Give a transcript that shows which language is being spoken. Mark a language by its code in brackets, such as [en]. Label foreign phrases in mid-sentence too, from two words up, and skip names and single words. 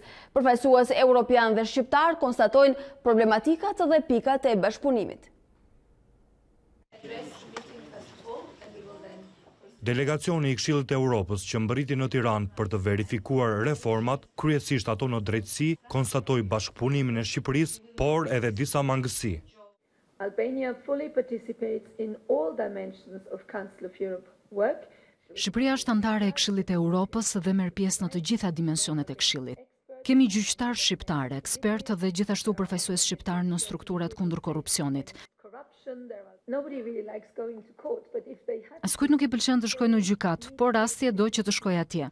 [sq] Përfaqësues europian dhe shqiptar konstatojnë problematikat dhe pikat e bashkëpunimit. Delegacioni i Këshillit të Europës që mbërriti në Tiranë për të verifikuar reformat, kryesisht ato në drejtësi, konstatoi bashkëpunimin e Shqipërisë, por edhe disa mangësi. [en] Albania fully participates in all dimensions of Council of Europe work. [sq] Shqipëria është anëtare e Këshillit të Europës dhe merr pjesë në të gjitha dimensionet e Këshillit. Kemi gjyqtar shqiptar, ekspertë dhe gjithashtu përfaqësues shqiptar në strukturat kundër korrupsionit. Askujt nuk I pëlqen të shkojë në gjykat, por rasti do që të shkojë atje.